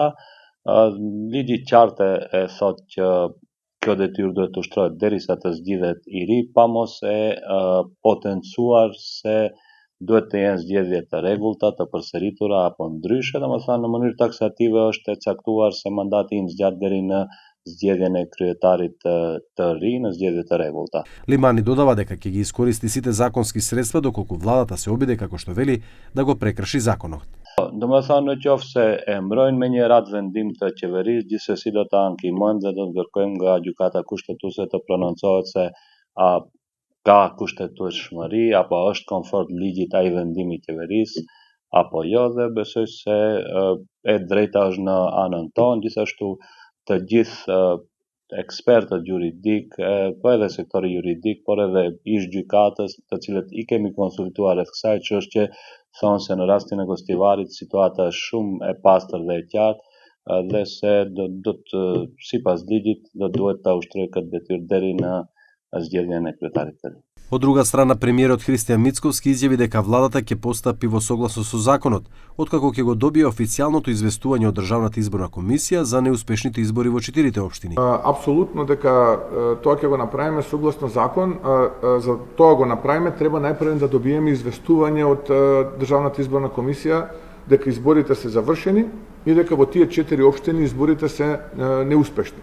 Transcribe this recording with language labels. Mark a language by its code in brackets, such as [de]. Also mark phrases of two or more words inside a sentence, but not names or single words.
[sq] Ligji qartë e thot që kjo detyrë duhet të ushtrohet derisa të zgjidhet i ri, pa mos e potencuar se duhet të jenë zgjedhje të rregullta, të përsëritura apo ndryshe, domethënë në mënyrë taksative është e caktuar se mandati im zgjat deri në zgjedhjen e kryetarit të ri në zgjedhje të rregullta. [mk] Лимани додава дека ќе ги искористи сите законски средства доколку владата се обиде, како што вели, да го прекрши законот. [sq] Domethënë në qoftë se e mbrojnë me një rat vendim të qeverisë, gjithsesi do ta ankimojmë dhe do të kërkojmë nga gjykata kushtetuese të prononcohet se a ka kushtetueshmëri apo është konform ligjit ai vendimi i qeverisë apo jo, dhe besoj se e drejta është në anën tonë, gjithashtu të gjithë ekspertët juridik, po edhe sektori juridik, por edhe ish gjykatës, të cilët i kemi konsultuar rreth kësaj çështje, thonë se në rastin e Gostivarit situata është shumë e pastër dhe e qartë dhe se do të sipas ligjit do duhet ta ushtrojë këtë detyrë deri në zgjedhjen e kryetarit të ri. [mk] Од друга страна, премиерот Христијан Мицковски изјави дека владата ќе постапи во согласно со законот, откако ќе го добие официјалното известување од Државната изборна комисија за неуспешните избори во 4 општини. Апсолутно дека тоа ќе го направиме согласно закон. За тоа го направиме треба најпрво да добиеме известување од Државната изборна комисија дека изборите се завршени и дека во тие 4 општини изборите се неуспешни.